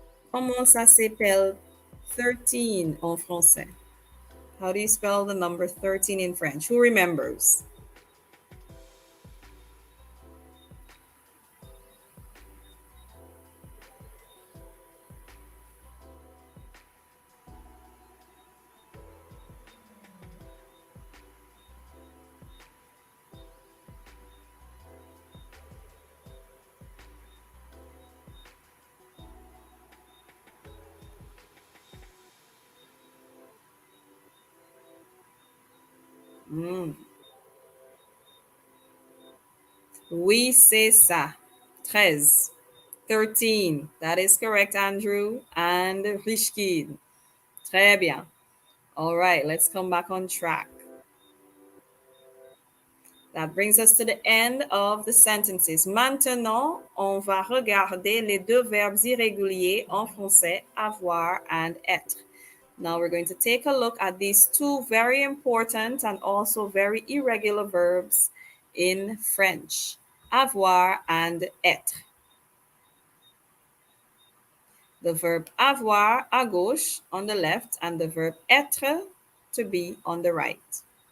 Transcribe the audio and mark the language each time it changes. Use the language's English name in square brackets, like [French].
[French] Comment ça s'appelle 13 en français? [English] How do you spell the number 13 in French? Who remembers? Mm. [French] Oui, c'est ça. 13. 13. [English] That is correct, Andrew and Rishkid. [French] Très bien. [English] All right, let's come back on track. That brings us to the end of the sentences. [French] Maintenant, on va regarder les deux verbes irréguliers en français, avoir and être. [English] Now we're going to take a look at these two very important and also very irregular verbs in French, avoir and être. The verb avoir [French] à gauche [English] on the left and the verb être to be on the right.